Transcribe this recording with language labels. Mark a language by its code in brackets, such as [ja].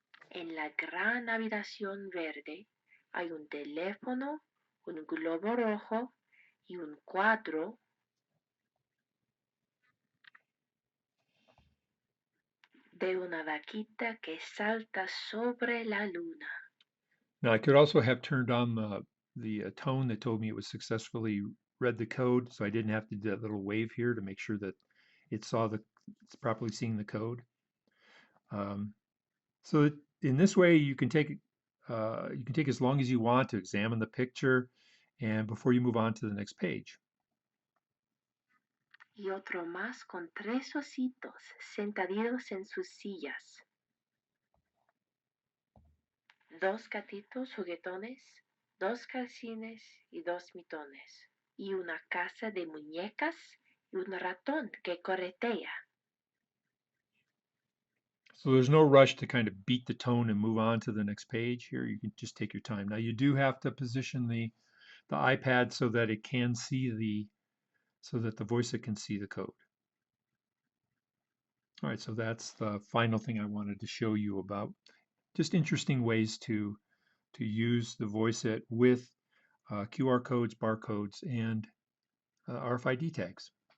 [es] En la gran habitación verde hay un teléfono, un globo rojo y un cuadro de una vaquita que salta sobre la luna. [en] Now I could also have turned on the tone that told me it was successfully read the code, so I didn't have to do that little wave here to make sure that it's properly seeing the code. So in this way, you can take as long as you want to examine the picture, and before you move on to the next page. [es] Y otro más con 3 ositos sentaditos en sus sillas. 2 gatitos juguetones, 2 calcines y 2 mitones. Y una casa de muñecas y un ratón que corretea. [en] So there's no rush to kind of beat the tone and move on to the next page. Here you can just take your time. Now you do have to position the iPad so that it can see so that the VoiceIt can see the code. All right, so that's the final thing I wanted to show you about just interesting ways to use the VoiceIt with QR codes, barcodes, and RFID tags.